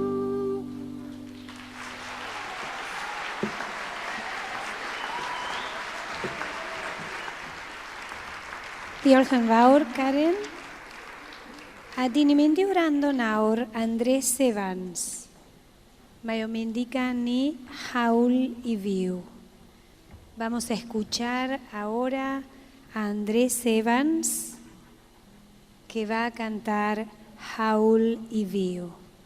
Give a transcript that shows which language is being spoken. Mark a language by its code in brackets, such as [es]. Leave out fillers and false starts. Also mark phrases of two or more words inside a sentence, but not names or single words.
[cy] Diolch yn fawr, Caren. A di ni'n mynd I wrando nawr Andres Evans. Mae o'n mynd I ganu Hawl I Fyw. [es] Vamos a escuchar ahora a Andres Evans, que va a cantar Hawl I Fyw.